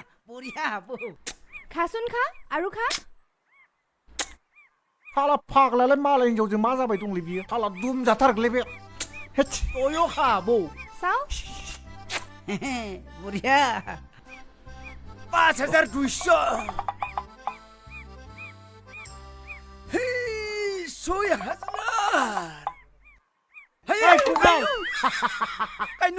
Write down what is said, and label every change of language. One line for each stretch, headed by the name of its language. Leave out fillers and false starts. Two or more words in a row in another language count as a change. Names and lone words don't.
Assamese: বঢ়িয়া বৌ খাচোন খা আৰু খা
Bodo: हाला फाग्लालाय मालाय हिनजावजों मा जाबाय दंलै बियो हाला दुम जाथारगोलै बे अयो खा बौ
Assamese: চাও বঢ়িয়া 5200 6000 এই কুকাল কাইনু